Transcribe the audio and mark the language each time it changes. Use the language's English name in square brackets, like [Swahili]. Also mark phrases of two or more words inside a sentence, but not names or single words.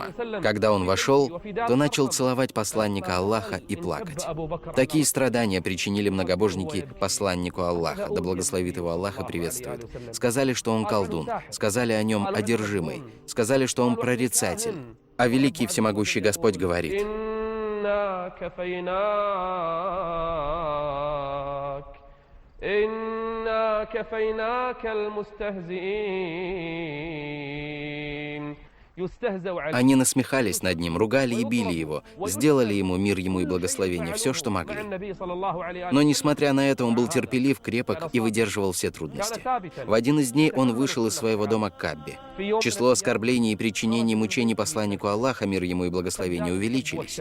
[Russian] Когда он вошел, то начал целовать посланника Аллаха и плакать. Такие страдания причинили многобожники посланнику Аллаха, да благословит его Аллах и приветствует. Сказали, что он колдун, сказали о нем одержимый, сказали, что он прорицатель. А великий всемогущий Господь говорит: [Arabic] إنا كفيناك المستهزئين. [Russian] Они насмехались над ним, ругали и били его, сделали ему, мир ему и благословение, все, что могли. Но, несмотря на это, он был терпелив, крепок и выдерживал все трудности. В один из дней он вышел из своего дома к Каббе. Число оскорблений и причинений мучений посланнику Аллаха, мир ему и благословение, увеличились.